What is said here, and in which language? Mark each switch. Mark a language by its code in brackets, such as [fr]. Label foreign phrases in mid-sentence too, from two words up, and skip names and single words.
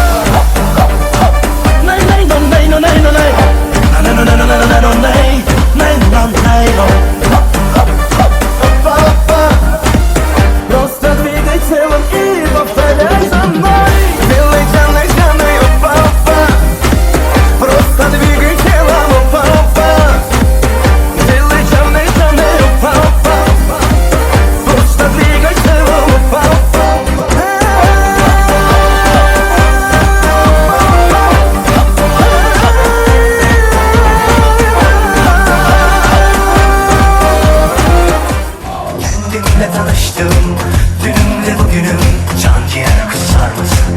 [ru] Просто двигай телом и повторяй за мной. Делай джаной, джаной, опа-опа. Просто двигай телом, опа-опа. Делай черный, черный, папа. Просто двигай телом, папа. [tr] Kendimle tanıştım, dünümle bugünüm. Can ciğer kusar mısın?